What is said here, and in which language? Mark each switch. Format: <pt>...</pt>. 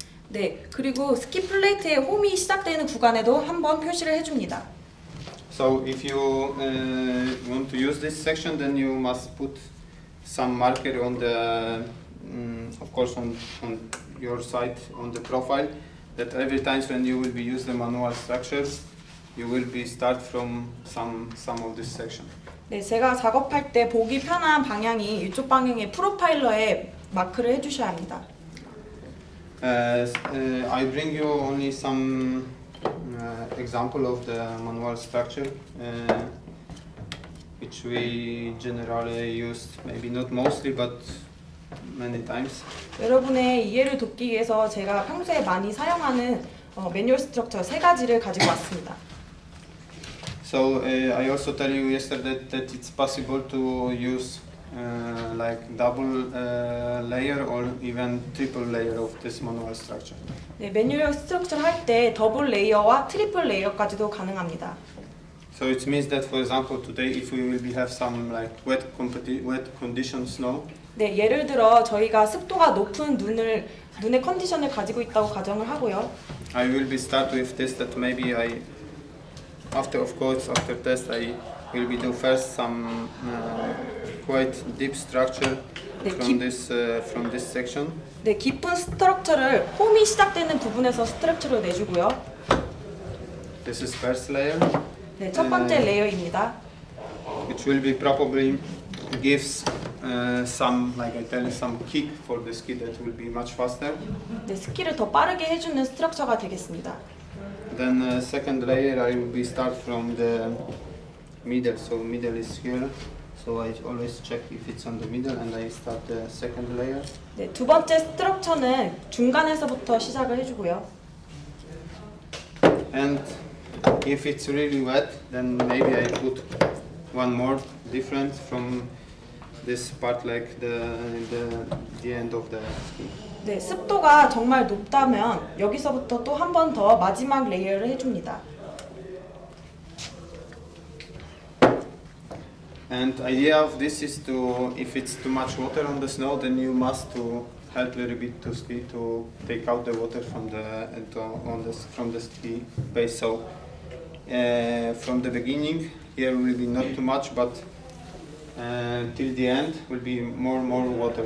<ko>네, 그리고 스키 플레이트의 홈이 시작되는 구간에도 한번 표시를 해줍니다.</ko> <en>So if you want to use this section, then you must put some marker on the, of course, on your side on the profile. That every time when you will be use the manual structures, you will be start from some of this section.</en> <ko>네, 제가 작업할 때 보기 편한 방향이 이쪽 방향의 프로파일러에 마크를 해주셔야 합니다.</ko> <en>I bring you only some example of the manual structure, which we generally use, maybe not mostly, but many times.</en> <ko>여러분의 이해를 돕기 위해서 제가 평소에 많이 사용하는 매뉴얼 스트럭처 3가지를 가지고 왔습니다.</ko> <en>So I also tell you yesterday that it's possible to use like double layer or even triple layer of this manual structure.</en> <ko>네, 매뉴얼 스트럭처를 할 때 더블 레이어와 트리플 레이어까지도 가능합니다.</ko> <en>So it means that, for example, today if we will have some like wet condition snow,</en> <ko>네, 예를 들어 저희가 습도가 높은 눈의 컨디션을 가지고 있다고 가정을 하고요.</ko> <en>I will be start with this that maybe after test I will be do first some quite deep structure from this section.</en> <ko>네, 깊은 스트럭처를 홈이 시작되는 부분에서 스트럭처를 내주고요.</ko> <en>This is first layer.</en> <ko>네, 첫 번째 레이어입니다.</ko> <en>Which will be probably gives some, like I tell you, some kick for the ski that will be much faster.</en> <ko>네, 스키를 더 빠르게 해주는 스트럭처가 되겠습니다.</ko> <en>Then second layer I will be start from the middle. So middle is here. So I always check if it's on the middle and I start the second layer.</en> <ko>네, 두 번째 스트럭처는 중간에서부터 시작을 해주고요.</ko> <en>And if it's really wet, then maybe I put one more different from this part, like the end of the ski.</en> <ko>네, 습도가 정말 높다면 여기서부터 또 한 번 더 마지막 레이어를 해줍니다.</ko> <en>And idea of this is to, if it's too much water on the snow, then you must to help a little bit to ski to take out the water from the ski base. So from the beginning, here will be not too much, but till the end will be more water.</en>